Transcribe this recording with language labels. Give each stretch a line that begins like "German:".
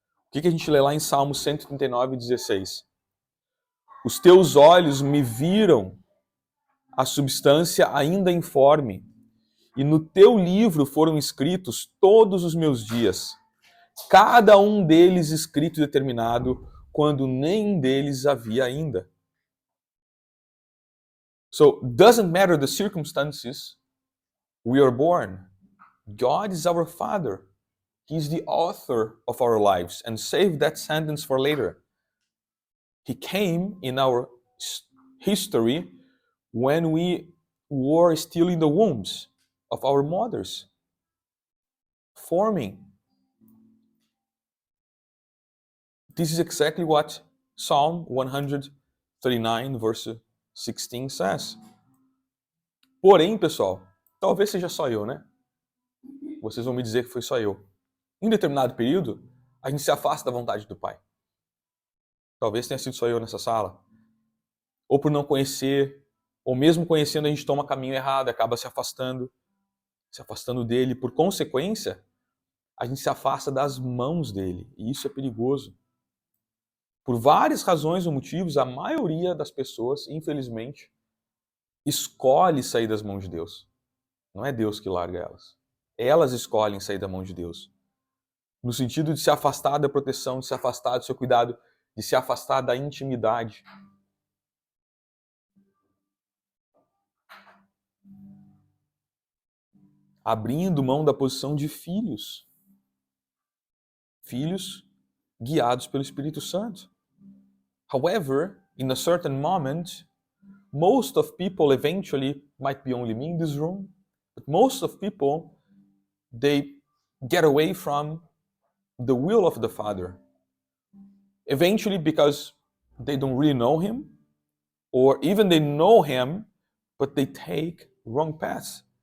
Portuguese: O que a gente lê lá em Salmo 139:16? Os teus olhos me viram a substância ainda informe, e no teu livro foram escritos todos os meus dias, cada um deles escrito e determinado, quando nenhum deles havia ainda.
English: So, doesn't matter the circumstances we are born. God is our Father. He is the author of our lives. And save that sentence for later. He came in our history when we were still in the wombs of our mothers, forming. This is exactly what Psalm 139, verse 16 says.
Portuguese: Porém, pessoal, talvez seja só eu, né? Vocês vão me dizer que foi só eu. Em determinado período, a gente se afasta da vontade do Pai. Talvez tenha sido só eu nessa sala. Ou por não conhecer, ou mesmo conhecendo, a gente toma caminho errado, acaba se afastando dele. Por consequência, a gente se afasta das mãos dele. E isso é perigoso. Por várias razões ou motivos, a maioria das pessoas, infelizmente, escolhe sair das mãos de Deus. Não é Deus que larga elas. Elas escolhem sair da mão de Deus. No sentido de se afastar da proteção, de se afastar do seu cuidado, de se afastar da intimidade. Abrindo mão da posição de filhos. Filhos guiados pelo Espírito Santo.
English: However, in a certain moment, most of people eventually, might be only me in this room, but most of people, they get away from the will of the Father. Eventually, because they don't really know Him, or even they know Him, but they take wrong paths.